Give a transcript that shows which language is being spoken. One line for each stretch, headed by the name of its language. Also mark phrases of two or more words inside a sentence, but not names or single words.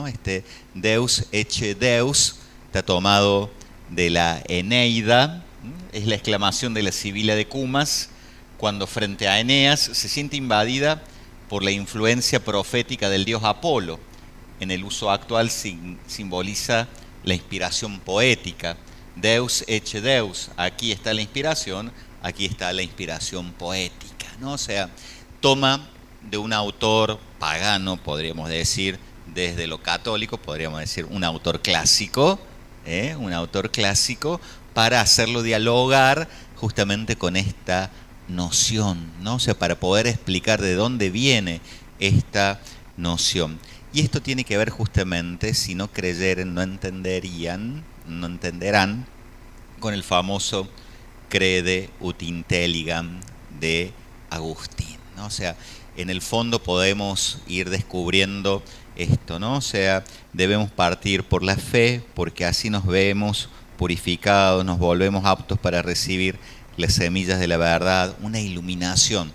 Spanish: Este
Latin: Deus ecce Deus
Spanish: está tomado de la Eneida, es la exclamación de la Sibila de Cumas cuando frente a Eneas se siente invadida por la influencia profética del dios Apolo. En el uso actual simboliza la inspiración poética.
Latin: Deus ecce Deus,
Spanish: aquí está la inspiración poética, ¿no? O sea, toma de un autor pagano, podríamos decir, desde lo católico, podríamos decir un autor clásico, para hacerlo dialogar justamente con esta noción, ¿no? O sea, para poder explicar de dónde viene esta noción. Y esto tiene que ver justamente, si no creyeren, no entenderán con el famoso
Latin: Crede ut intelligam
Spanish: de Agustín, ¿no? O sea, en el fondo podemos ir descubriendo esto, ¿no? O sea, debemos partir por la fe, porque así nos vemos purificados, nos volvemos aptos para recibir las semillas de la verdad, una iluminación.